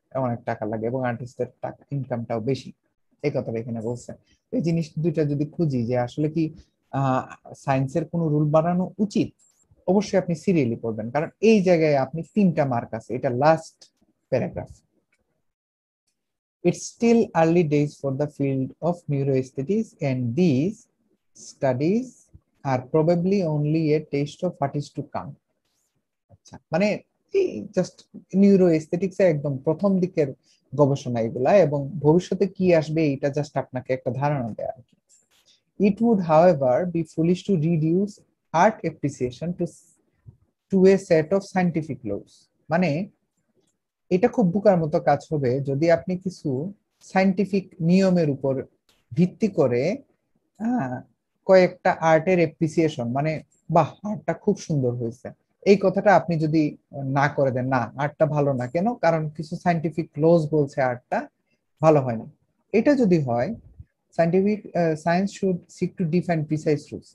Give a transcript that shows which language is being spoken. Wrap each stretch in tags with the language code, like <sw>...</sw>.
<bn>অনেক টাকা লাগে এবং আর্টিস্টের টাকা ইনকামটাও বেশি, এই কথাটা এখানে বলছে। এই জিনিস দুইটা যদি খুঁজি যে আসলে কি সায়েন্সের কোনো রুল বানানো উচিত, অবশ্যই আপনি সিরিয়ালি পড়বেন, কারণ এই জায়গায় আপনি 3টা মার্ক আছে, এটা last paragraph.</bn> <en>It's still early days for the field of neuroaesthetics, and these studies are probably only a taste of what is to come.</en> <bn>আচ্ছা, মানে এই জাস্ট নিউরো এস্থেটিক্স এর একদম প্রথম দিকের গবেষণা এগুলা, এবং ভবিষ্যতে কি আসবে এটা জাস্ট আপনাকে একটা ধারণা দেয় আর কি।</bn> <en>It would however be foolish to reduce art appreciation to a set of scientific laws.</en> <bn>মানে এটা খুব বোকার মতো কাজ হবে যদি আপনি কিছু সায়েন্টিফিক নিয়মের উপর ভিত্তি করে কয়েকটা আর্টের এপ্রিসিয়েশন, মানে বাহ আর্টটা খুব সুন্দর হয়েছে, এই কথাটা আপনি যদি না করে দেন, না আর্টটা ভালো না কেন, কারণ কিছু সায়েন্টিফিক লজ বলছে আর্টটা ভালো হয়নি, এটা যদি হয়,</bn> <en>Scientific science should seek to define precise rules.</en>